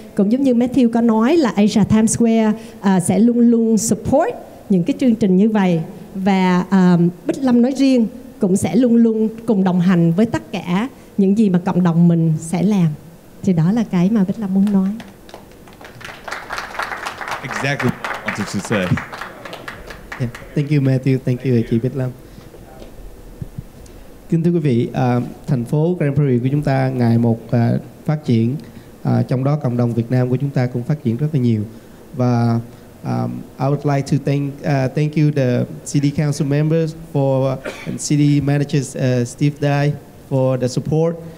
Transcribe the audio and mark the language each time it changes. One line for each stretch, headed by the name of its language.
Vietnamese: Cũng giống như Matthew có nói là Asia Times Square sẽ luôn luôn support những cái chương trình như vậy, và Bích Lâm nói riêng cũng sẽ luôn luôn cùng đồng hành với tất cả những gì mà cộng đồng mình sẽ làm. Thì đó là cái mà Bích Lâm muốn nói.
English: Exactly what I wanted to say. Yeah. Thank you Matthew, thank you chị Bích Lâm.
Vietnamese: Kính thưa quý vị, thành phố Prairie của chúng ta ngày một phát triển, trong đó cộng đồng Việt Nam của chúng ta cũng phát triển rất là nhiều.
English: Và I would like to thank you the city council members and city managers Steve Dye for the support.